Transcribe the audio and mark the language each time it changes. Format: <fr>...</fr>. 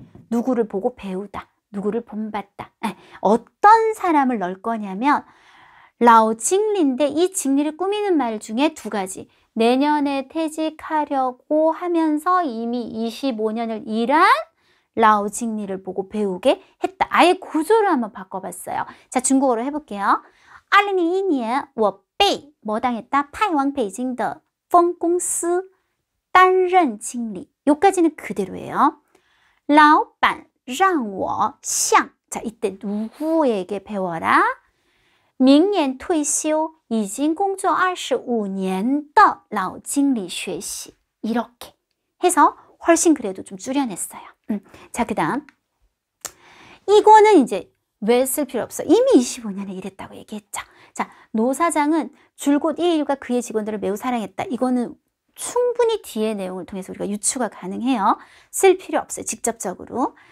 <ko>누구를 보고 배우다, 누구를 본받다. 어떤 사람을 넣을 거냐면 라오징리인데 이 징리를 꾸미는 말 중에 두 가지. 내년에 퇴직하려고 하면서 이미 25년을 일한 라오징리를 보고 배우게 했다. 아예 구조를 한번 바꿔봤어요. 자, 중국어로 해볼게요.</ko> <zh>2002年我被</zh> <ko>뭐 당했다?</ko> <zh>派往北京的分公司担任经理.</zh> <ko>요까지는 그대로예요.</ko> <zh>老板让我向</zh> <ko>자, 이때 누구에게 배워라?</ko> <zh>明年退休已经工作25年的老经理学习.</zh> <ko>이렇게 해서 훨씬 그래도 좀 줄여냈어요. 자, 그 다음 이거는 이제 왜 쓸 필요 없어. 이미 25년에 일했다고 얘기했죠. 자, 노 사장은 줄곧 이 일과 그의 직원들을 매우 사랑했다. 이거는 충분히 뒤의 내용을 통해서 우리가 유추가 가능해요. 쓸 필요 없어요. 직접적으로.</ko>